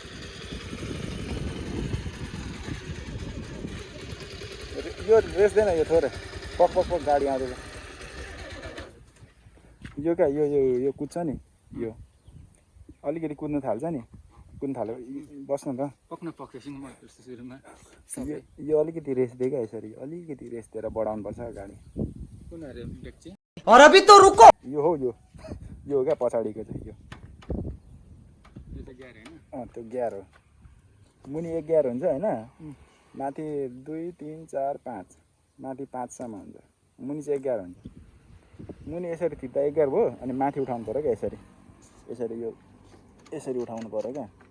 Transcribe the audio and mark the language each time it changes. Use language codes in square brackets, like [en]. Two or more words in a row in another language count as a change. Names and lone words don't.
[ne] छ यो रेस्दैन यो थोरै पक पक पक गाडी आउँदैछ यो क्या यो कुद्छ नि यो अलिकति कुद्नु थाल्छ नि कुद्नु थाल्यो बस्नु त यो अलिकति रेस दियो क्या यसरी अलिकति रेस दिएर बढाउनुपर्छ गाडी [hi] और अभी तो रुको [ne] यो हो यो हो क्या पछाडिको चाहिँ यो त्यो गियर हो मुनि एक गियर हुन्छ होइन माथि 2 3 4 5 माथि 5 सम्म हुन्छ मुनि चाहिँ एक गियर हुन्छ मुनि यसरी थिच्दा एक गियर भयो अनि माथि उठाउनु पऱ्यो क्या यसरी यसरी यो यसरी उठाउनु पऱ्यो क्या